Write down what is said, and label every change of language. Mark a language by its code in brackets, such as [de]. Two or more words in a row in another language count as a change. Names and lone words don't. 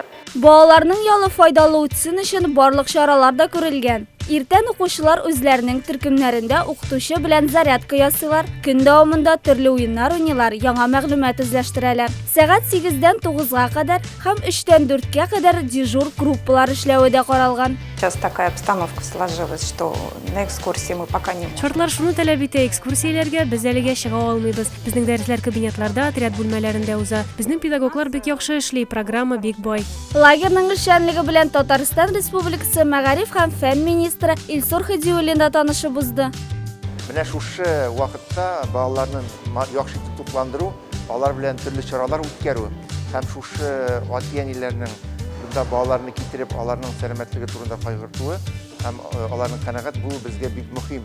[tt] Балаларның ялы файдалы үтсен өчен барлык чаралар да күрелгән. Иртән укучылар үзләренең төркемнәрендә укытучы белән зарядка ясыйлар, көн дәвамында төрле уеннар уйныйлар, яңа мәгълүмат үзләштерәләр. Сәгать 8-дән 9-га кадәр һәм 3-тән 4-кә кадәр дежур группалар эшләве дә каралган. [ru] Сейчас такая обстановка сложилась, что на экскурсии мы пока не можем. [tt] Шартлар шуны таләп итә, экскурсияләргә без әлегә чыга алмыйбыз. Безнең дәресләр кабинетларда, отряд бүлмәләрендә уза. Безнең педагоглар бик яхшы эшли, программа бик бай. Лагерьнең эшчәнлеге белән Татарстан Республикасы мәгариф һәм фән министры Илсур Хидиуллин да танышып узды. Менә шушы вакытта балаларны яхшы тукландыру, алар белән төрле чаралар үткәрү һәм шушы ата-әниләрнең бunda балаларны китереп, аларның сәламәтлеге турында кайгыртуы һәм аларның канәгать булуы безгә бик мөһим.